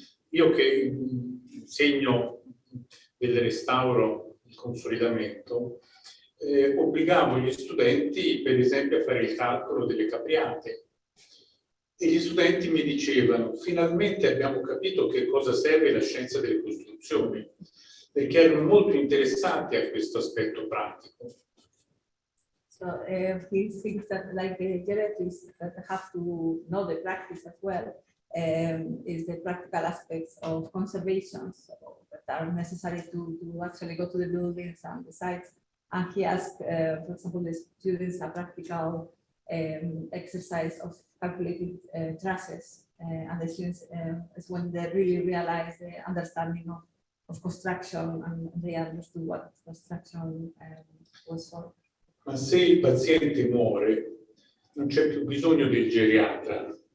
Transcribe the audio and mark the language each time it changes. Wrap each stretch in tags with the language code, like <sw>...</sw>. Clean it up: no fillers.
<it>Io che insegno del restauro, il consolidamento, obbligavo gli studenti, per esempio, a fare il calcolo delle capriate. E gli studenti mi dicevano: finalmente abbiamo capito che cosa serve la scienza delle costruzioni, perché erano molto interessati a questo aspetto pratico.</it> <en>So he thinks that, like the geriatrists that have to know the practice as well, is the practical aspects of conservation, so that are necessary to actually go to the buildings and the sites. And he asked, for example, the students a practical exercise of calculating trusses, and the students is when they really realize the understanding of construction, and they understood what construction was for.</en> <it>Ma se il paziente muore, non c'è più bisogno del geriatra.</it>